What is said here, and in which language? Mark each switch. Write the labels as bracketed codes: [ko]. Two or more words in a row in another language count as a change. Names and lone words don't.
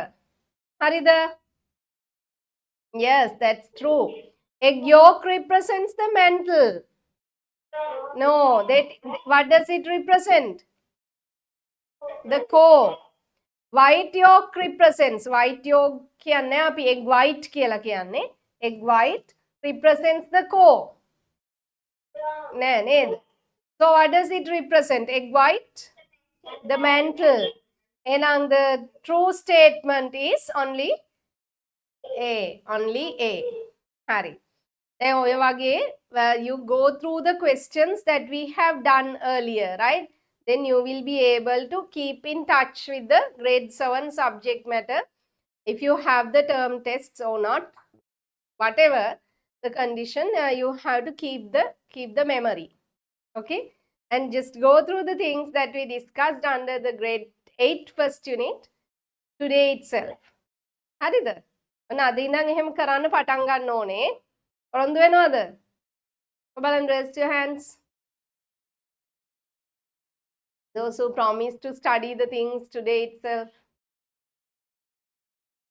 [en] Harida? Yes, that's true. Egg yolk represents the mantle. No, what does it represent? The core. White yolk represents, white yolk [si] කියන්නේ අපි [en] egg white [si] කියලා කියන්නේ. [en] Egg white represents the core. [si] නේද? [en] So what does it represent? Egg white? The mantle. And the true statement is only A. Only A. Hari. [si] දැන් ඔය වගේ [en] you go through the questions that we have done earlier, right? Then you will be able to keep in touch with the grade 7 subject matter. If you have the term tests or not, whatever the condition, you have to keep the memory. Okay? And just go through the things that we discussed under the grade 8 first unit today itself. [si] හරිද? ඔන්න අද ඉඳන් එහෙම කරන්න පටන් ගන්න ඕනේ. පොරොන්දු වෙනවද? බලන්න, [en] raise your hands. Those who promise to study the things today itself.